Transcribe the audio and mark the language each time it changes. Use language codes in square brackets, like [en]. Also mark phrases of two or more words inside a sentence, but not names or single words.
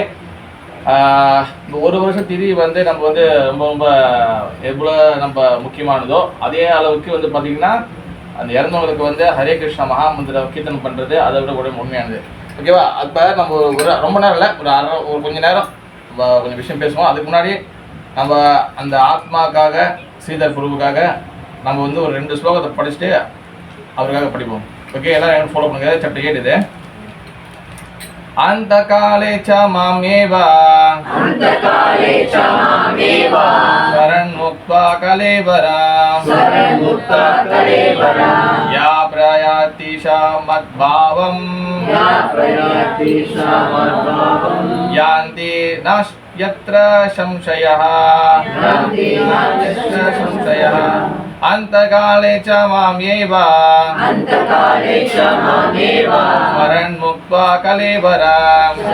[ta] இந்த ஒரு வருஷம் திதி வந்து நம்ம வந்து ரொம்ப ரொம்ப எவ்வளோ நம்ம முக்கியமானதோ அதே அளவுக்கு வந்து பார்த்திங்கன்னா அந்த இறந்தவங்களுக்கு வந்து ஹரே கிருஷ்ணா மகாமந்திர கீர்த்தனம் பண்ணுறது அதை விட கூட உண்மையானது. ஓகேவா? அப்போ நம்ம ஒரு ரொம்ப நேரம் இல்லை, ஒரு கொஞ்சம் நேரம் நம்ம கொஞ்சம் விஷயம் பேசுவோம். அதுக்கு முன்னாடி நம்ம அந்த ஆத்மாக்காக ஸ்ரீதர் குருவுக்காக நம்ம வந்து ஒரு 2 ஸ்லோகத்தை படிச்சுட்டு அவருக்காக படிப்போம். ஓகே, எல்லாம் ஃபாலோ பண்ணுங்க. சாப்டர் 8 இது. [sa] अंतकाले च मामेव शरणमुक्त्वा कलेवरं या प्रयाति मद्भावं यान्ति यत्र संशयः अंतकाले च मामेव स्मरन्मुक्त्वा कलेवरं